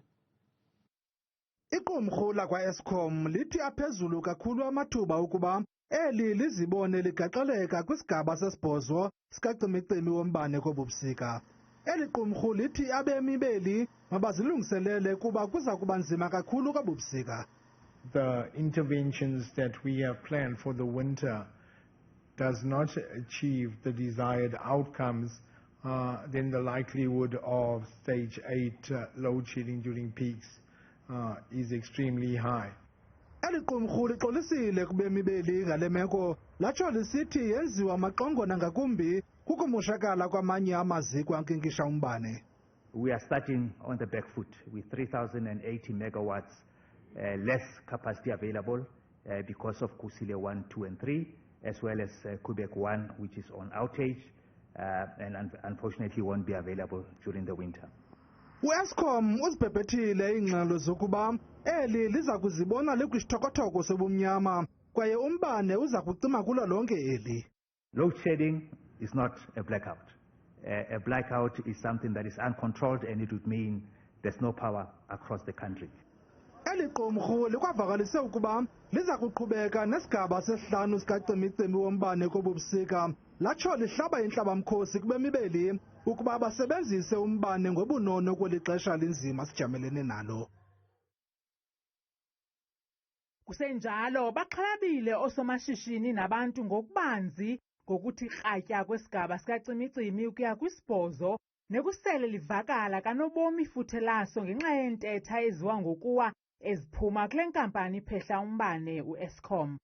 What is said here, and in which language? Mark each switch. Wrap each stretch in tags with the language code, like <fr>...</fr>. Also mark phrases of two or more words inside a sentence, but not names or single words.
<xh>Iqumrhu lakwa-Eskom lithi aphezulu kakhulu amathuba ukuba eli lizibone ligaxeleka kwisigaba sesibhozo sika-cimi wombane kobubusika. Eli qumrhu lithi abemi beli mabazilungiselele kuba kuza kuba nzima kakhulu kobubusika.</xh> <en>The interventions that we have planned for the winter does not achieve the desired outcomes, then the likelihood of stage 8 load shedding during peaks is extremely high.</en> <xh>Eli qumrhu lixolisile kubemi beli ngale meko latsho lisithi yenziwa maqongona ngakumbi kukumoshakala kwamanye amaziko ankinkisha umbane.</xh> <en>We are starting on the back foot with 3,080 megawatts less capacity available because of Kusile 1, 2 and 3 as well as Quebec 1 which is on outage and unfortunately won't be available during the winter.</en> <xh>uEskom uzibhebhethile iingxelo zokuba eli liza kuzibona likwisithokotoko sobumnyama kwaye umbane uza kucima kulo lonke eli.</xh> <en>Load shedding is not a blackout. A blackout is something that is uncontrolled and it would mean there's no power across the country.</en> <xh>Eli qumrhu likwavakalise ukuba liza kuqhubeka nesigaba sesihlanu sika-cimi wombane kobubusika latsho lihlaba intlabamkhosi kubemi beli ukuba basebenzise umbane ngobunono kweli xesha linzima sijamelene nalo. Kusenjalo baxhalabile osomashishini nabantu ngokubanzi ngokuthi kratya kwesigaba sika-cimi ukuya kwisibhozo nekusele livakala kanobomi ifuthe laso ngenxa yentetha eziwa ngokuwa eziphuma kule nkampani iphehla umbane uEskom.</xh>